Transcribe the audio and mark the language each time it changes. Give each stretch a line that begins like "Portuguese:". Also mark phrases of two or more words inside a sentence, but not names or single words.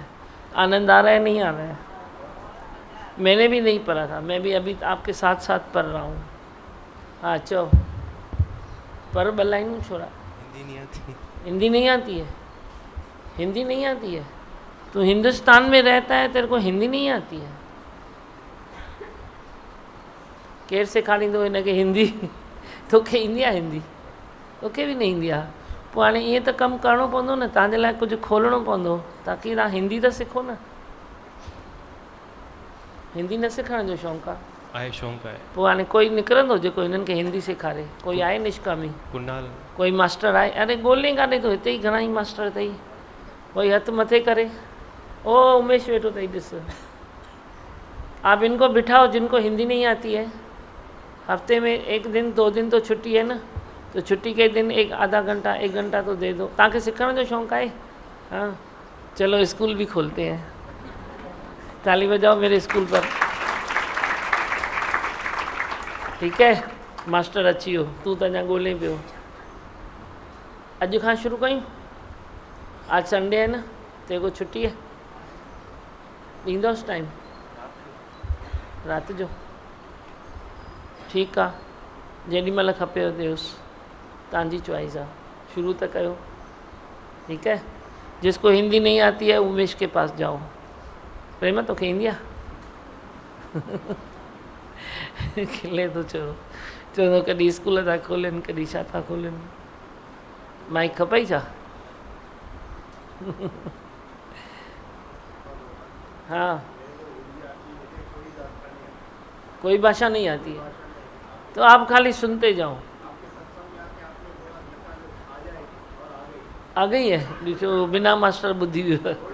Hindi: आनंद आ रहा है नहीं आ रहा है? मैंने भी नहीं पढ़ा था, मैं भी अभी आपके साथ साथ पढ़ रहा हूँ।
Sindhi: हाँ चो पर बलाइन छोड़ा।
Hindi: हिंदी नहीं आती। हिंदी नहीं आती है? हिंदी नहीं आती है? तू हिंदुस्तान में रहता है, तेरे को हिंदी नहीं आती है?
Sindhi: केर सेखारींदो हिनखे हिंदी? तोखे ईंदी आहे हिंदी? तोखे बि न ईंदी आहे? पोइ हाणे ईअं त कमु करिणो पवंदो न, तव्हांजे लाइ कुझु खोलणो पवंदो ताकी तव्हां हिंदी त सिखो न। हिंदी न सिखण जो शौक़ु आहे? आहे, शौक़ु आहे। पोइ हाणे कोई निकिरंदो जेको हिननि खे हिंदी सेखारे? कोई आहे निष्कामी? कुनाल कोई मास्टर आहे? अरे ॻोल्हे काॾे तो, हिते ई घणा ई मास्टर अथई। कोई हथ मथे करे। ओ उमेश वेठो अथई, ॾिस।
Hindi: आप इनको बिठाओ जिनको हिंदी नहीं आती है, हफ्ते में 1 दिन 2 दिन तो छुट्टी है ना, तो छुट्टी के दिन आधा घंटा 1 घंटा तो दे दो। ताकि सीखने जो शौक़ है? हाँ चलो स्कूल भी खोलते हैं, ताली बजाओ मेरे स्कूल पर। ठीक है
Sindhi: मास्टर अची हो, तू तो अञा ॻोल्हे पियो। अॼु खां शुरू कयूं?
Hindi: आज संडे है ना, तेरे को छुट्टी है?
Sindhi: ॾींदोसि टाइम रात जो?
Hindi: ठीक है,
Sindhi: जेॾी महिल खपेव ॾियोसि, तव्हांजी चॉइस आहे, शुरू त कयो।
Hindi: ठीक है, जिसको हिंदी नहीं आती है उमेश के पास जाओ।
Sindhi: प्रेमा तोखे ईंदी आहे? खिले तो चवंदो कॾहिं स्कूल था खोलनि, कॾहिं छा था खोलनि। माइक खपई छा?
Hindi: हाँ कोई भाषा नहीं आती है तो आप खाली सुनते जाओ। आ गई है जो बिना मास्टर बुद्धि हुई।